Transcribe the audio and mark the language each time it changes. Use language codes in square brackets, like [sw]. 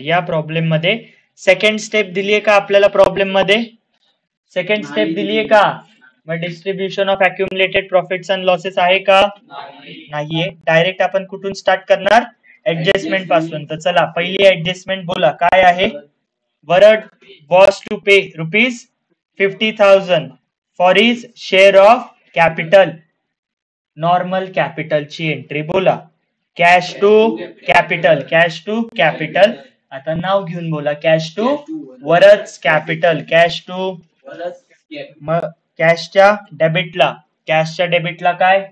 [mr] या प्रॉब्लेम मध्ये second step दिलीये का आपल्याला? प्रॉब्लेम मध्ये सेकंड स्टेप दिलीये का? मग distribution of accumulated profits and losses आहे का? नाहीये. डायरेक्ट आपण कुठून स्टार्ट करणार? ऍडजस्टमेंट पासून. तर चला पहिली ऍडजस्टमेंट बोला काय आहे? [en] Varad was to pay rupees 50,000 for his share of capital. [mr] Normal capital ची एंट्री बोला. Cash to capital. आता नाव घेऊन बोला. कॅश टू वरच कॅपिटल. कॅश टू मग कॅशच्या डेबिटला काय?